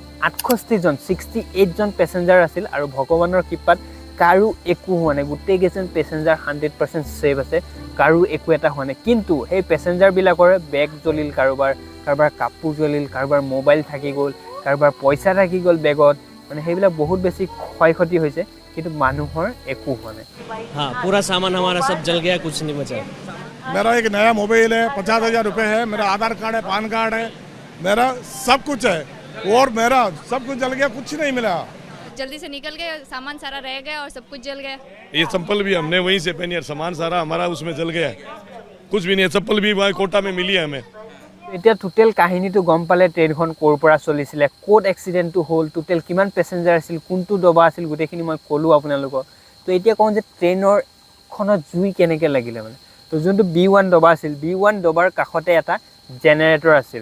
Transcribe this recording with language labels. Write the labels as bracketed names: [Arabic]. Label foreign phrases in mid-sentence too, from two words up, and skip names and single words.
[Assamese] 68 জন পেছেঞ্জাৰ আছিল আৰু ভগৱানৰ কৃপাত কাৰো একো হোৱা নাই গোটেইকেইজন পেছেঞ্জাৰ 100% ছেফ আছে কাৰো একো এটা হোৱা নাই কিন্তু সেই পেছেঞ্জাৰবিলাকৰ বেগ জ্বলিল কাৰোবাৰ কাপোৰ জ্বলিল কাৰোবাৰ মোবাইল থাকি গ'ল কাৰোবাৰ পইচা থাকি গ'ল বেগত মানে সেইবিলাক বহুত বেছি ক্ষয় ক্ষতি হৈছে কিন্তু মানুহৰ একো হোৱা নাই [Hindi] हाँ पूरा सामान हमारा सब जल गया कुछ नहीं बचा मेरा एक नया मोबाइल है 50,000 रुपये है मेरा आधार कार्ड है पान कार्ड है मेरा सब कुछ है और मेरा सब कुछ जल गया, कुछ नहीं मिला। जल्दी से निकल गए, सामान सारा रह गया और सब कुछ जल गया। ये चप्पल भी हमने वहीं से पहनी है, सामान सारा हमारा उसमें जल गया है, कुछ भी नहीं है। चप्पल भी वहाँ कोटा में मिली है हमें। [Assamese] এতিয়া টোটেল কাহিনীটো গম পালে ট্ৰেইনখন ক'ৰ পৰা চলিছিলে, ক'ত এক্সিডেণ্টটো হ'ল, টোটেল কিমান পেচেঞ্জাৰ আছিল, কোনটো ডবা আছিল, গোটেইখিনি মই ক'লোঁ আপোনালোকক। তো এতিয়া কওঁ যে ট্ৰেইনৰখনত জুই কেনেকৈ লাগিলে মানে। তো যোনটো B1 ডবা আছিল, B1 ডবাৰ কাষতে এটা জেনেৰেটৰ আছিল।